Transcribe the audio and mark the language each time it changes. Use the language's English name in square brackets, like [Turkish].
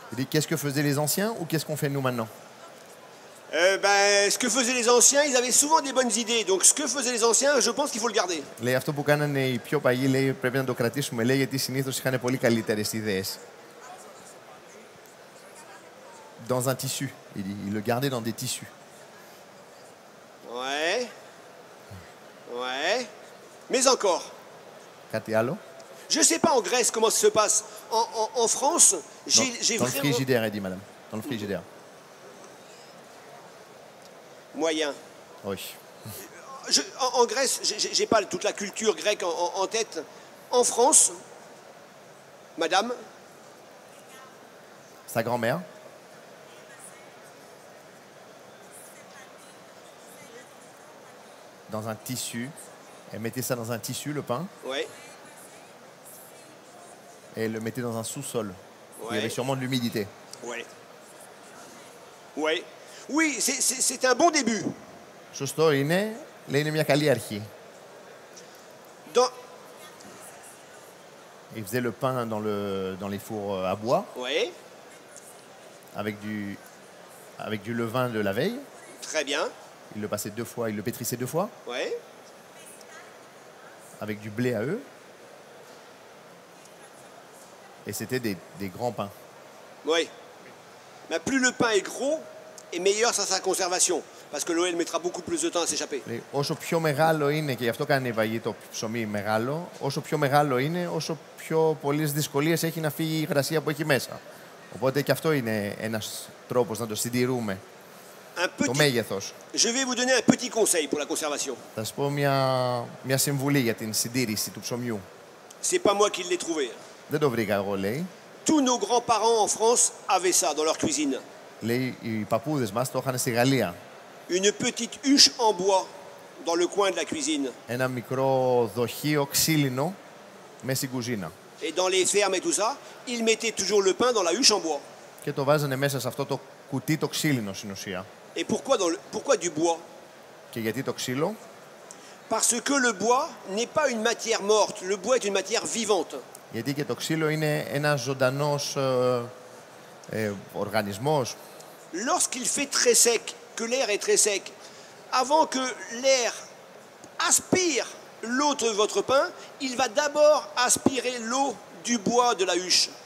[French] Qu'est-ce que faisaient les anciens ou qu'est-ce qu'on fait nous maintenant? Ce que faisaient les anciens, ils avaient souvent des bonnes idées. Donc ce que faisaient les anciens, je pense qu'il faut le garder. [Greek] Λέει αυτό που κάνανε οι πιο παλιοί, λέει, πρέπει να το κρατήσουμε, λέει, γιατί συνήθως είχαν πολύ καλύτερες ιδέες. [French] Dans un tissu. Il le gardait dans des tissus. Ouais. Ouais. Mais encore. [Greek] Κάτι άλλο? [French] Je ne sais pas en Grèce comment ça se passe. En France, j'ai Dans le vraiment... frigidaire, elle dit, madame. Dans le frigidaire. Moyen. Oui. En Grèce, j'ai pas toute la culture grecque en tête. En France, madame, Sa grand-mère. Dans un tissu. Elle mettait ça dans un tissu, le pain, ouais, et elle le mettait dans un sous-sol. Il y ouais, avait sûrement de l'humidité. ouais. Ouais. Oui, c'est un bon début. [Greek] Σωστό είναι, λέει, είναι μια καλή αρχή. [French] Dans... Il faisait le pain dans les fours à bois, Ouais, avec du levain de la veille. très bien. Il le passait 2 fois, il le pétrissait 2 fois, Ouais. avec du blé à eux. Et c'était des grands pains. Oui. Mais plus le pain est gros, et meilleur ça sa conservation. Parce que l'OL mettra beaucoup plus de temps à s'échapper. [Greek] Λέει, όσο πιο μεγάλο είναι, και γι' αυτό κάνει η βαγή το ψωμί μεγάλο, όσο πιο μεγάλο είναι, όσο πιο πολλές δυσκολίες έχει να φύγει η υγρασία που έχει μέσα. Οπότε και αυτό είναι ένας τρόπος να το συντηρούμε. Το μέγεθος. [French] Je vais vous donner un petit conseil pour la conservation. [Greek] Θα σας πω μια συμβουλή για την συντήρηση του ψωμιού. [French] C'est pas moi qui l'ai trouvé. [Greek] Δεν το βρήκα εγώ, λέει. [French] Tous nos grands-parents en France avaient ça dans leur cuisine. [Greek] Λέει, οι παππούδες μας το είχαν στη Γαλλία. [French] Une petite huche en bois dans le coin de la cuisine. [Greek] Ένα μικρό δοχείο ξύλινο μέσα στην κουζίνα. [French] Et dans les fermes et tout ça, ils mettaient toujours le pain dans la huche en bois. [Greek] Και το βάζανε μέσα σε αυτό το κουτί το ξύλινο στην ουσία. [French] Et pourquoi du bois? [Greek] Και γιατί το ξύλο? [French] Parce que le bois n'est pas une matière morte. Le bois est une matière vivante. [Greek] Γιατί και το ξύλο είναι ένας ζωντανός οργανισμός. [French] Lorsqu'il fait très sec, que l'air est très sec, avant que l'air aspire l'eau de votre pain, il va d'abord aspirer l'eau du bois de la huche.